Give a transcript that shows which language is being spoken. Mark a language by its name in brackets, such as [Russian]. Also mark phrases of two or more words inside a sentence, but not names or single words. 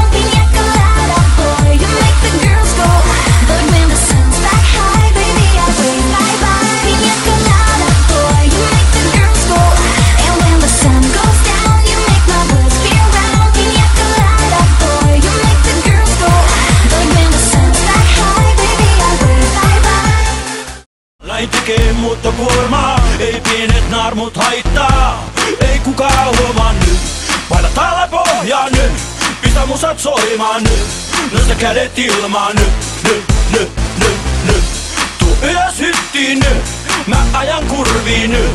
[English] Pina colada boy, you make the girls go. But when the sun's back high, baby, I wave bye-bye. Pina colada boy, you make the girls go. And when the sun goes down, you make my world spin round. Pina colada boy, you make the girls go. But when the sun's back high, baby, I wave bye-bye. [Finnish] Lain tekee muuttokuormaa, ei pienet naarmut haittaa. Ei kukaan huomaa nyt, paina täällä pohjaa nyt. Pistä musat soimaan nyt, nosta kädet ilmaan nyt. Tuu ylös hyttiin nyt, mä ajan kurviin nyt.